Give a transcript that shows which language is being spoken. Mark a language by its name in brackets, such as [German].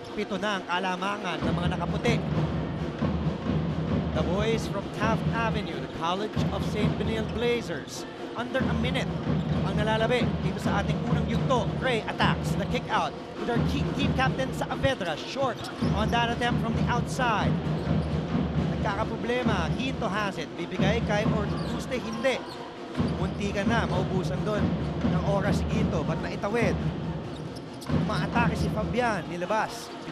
[Filipino] 7 na ang kalamangan ng mga nakaputi. [English] The boys from Taft Avenue, the College of St. Benilde Blazers. Under a minute [Filipino] ang nalalabi dito sa ating unang yugto. [English] Gray attacks the kick out with our team captain Saavedra. Short on that attempt from the outside. [Filipino] Nagkakaproblema. [English] Ginto has it. [Filipino] Bibigay kay Ortuzte. Hindi. Munti ka na. Maubusan doon ng oras si Ginto. Ba't naitawid? Umaatake si Fabian. Nilabas.